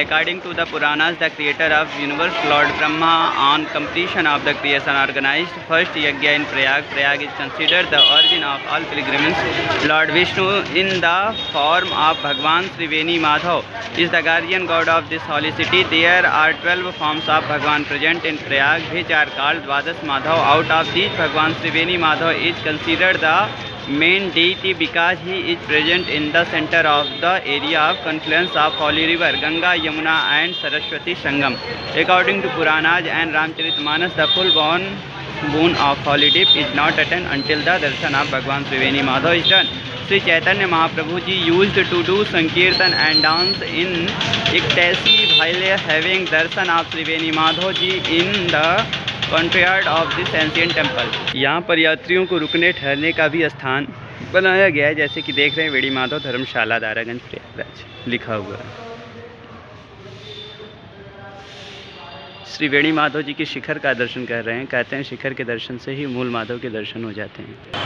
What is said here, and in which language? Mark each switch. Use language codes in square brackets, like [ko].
[en] According to the Puranas the creator of universe lord Brahma on completion of the creation organized first yagya in Prayag is considered the origin of all pilgrims. Lord Vishnu in the form of Bhagwan Shri Veni Madhav is the guardian god of this holy city. There are 12 forms of Bhagwan present in Prayag which are called Dwadash Madhav. Out of these, Bhagwan Sri Veni Madhav is considered the main deity because he is present in the center of the area of confluence of holy river Ganga, Yamuna and Saraswati Sangam. According to Puranas and Ramcharitmanas, the full boon of holy dip is not attained until the darshan of Bhagwan Sri Veni Madhav is done. Sri Chaitanya Mahaprabhu ji used to do sankirtan and dance in ecstasy while having darshan of Sri Veni Madhav ji in the courtyard of this ancient temple. [hi] यहाँ पर यात्रियों को रुकने ठहरने का भी स्थान बनाया गया है, जैसे कि देख रहे हैं वेणी माधव धर्मशाला दारागंज प्रयागराज लिखा हुआ है। श्री वेणी माधव जी के शिखर का दर्शन कर रहे हैं। कहते हैं शिखर के दर्शन से ही मूल माधव के दर्शन हो जाते हैं।